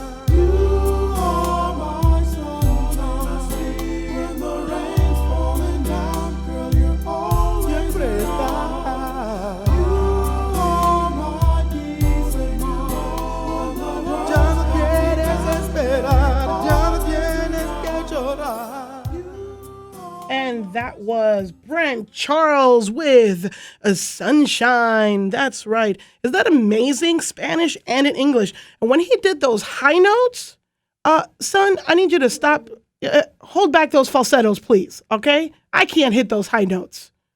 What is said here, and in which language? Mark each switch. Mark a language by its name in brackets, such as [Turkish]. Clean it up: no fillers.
[English] You are my sunshine. When the rain's falling down, girl, you're always around. You are my peace of mind. [Spanish] Ya no quieres esperar, ya no tienes que llorar. [English] And that was Brent Charles with a Sunshine. That's right. Is that amazing? Spanish and in English. And when he did those high notes, son, I need you to stop. Hold back those falsettos, please. Okay? I can't hit those high notes.